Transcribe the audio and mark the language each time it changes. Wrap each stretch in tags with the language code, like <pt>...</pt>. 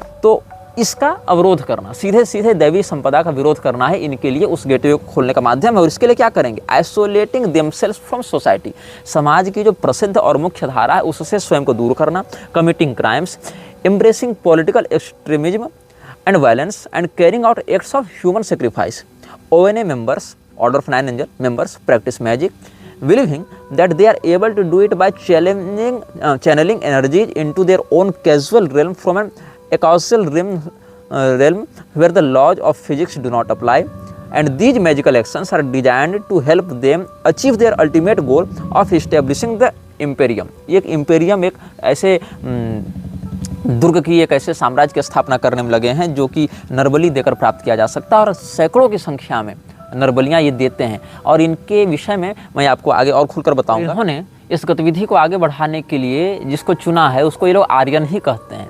<hi>तो इसका अवरोध करना, सीधे सीधे दैवी संपदा का विरोध करना है इनके लिए उस गेटवे को खोलने का माध्यम है। और इसके लिए क्या करेंगे?</hi> <en>isolating themselves from society,</en> <hi>समाज की जो प्रसिद्ध और मुख्य धारा है उससे स्वयं को दूर करना।</hi> <en>Committing crimes, embracing political extremism and violence and carrying out acts of human sacrifice. ONA members, Order of Nine Angels members, practice magic, believing that they are able to do it by channeling energies into their own causal realm from an acausal realm where the laws of physics do not apply. And these magical actions are designed to help them achieve their ultimate goal of establishing the imperium.</en> <hi>ये एक imperium एक ऐसे दुर्ग की, एक ऐसे साम्राज्य की स्थापना करने में लगे हैं जो कि नरबली देकर प्राप्त किया जा सकता है, और सैकड़ों की संख्या में नरबलियाँ ये देते हैं। और इनके विषय में मैं आपको आगे और खुलकर बताऊंगा। इन्होंने इस गतिविधि को आगे बढ़ाने के लिए जिसको चुना है उसको ये लोग आर्यन ही कहते हैं।</hi>